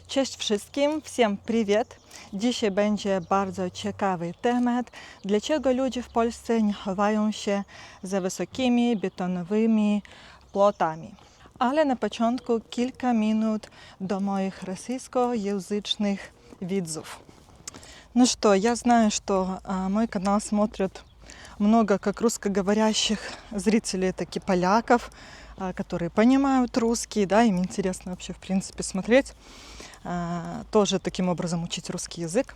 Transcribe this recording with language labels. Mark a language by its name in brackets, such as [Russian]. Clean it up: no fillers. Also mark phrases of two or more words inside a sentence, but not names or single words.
[Polish] Cześć wszystkim, [Russian] всем привет! [Polish] Dzisiaj będzie bardzo ciekawy temat. Dlaczego ludzie w Polsce nie chowają się za wysokimi betonowymi płotami? Ale na początku kilka minut do moich rosyjskojęzycznych widzów. [Russian] Ну что, я знаю, что мой канал смотрят много как русскоговорящих зрителей, так и поляков, которые понимают русский, да, им интересно вообще в принципе смотреть, тоже таким образом учить русский язык.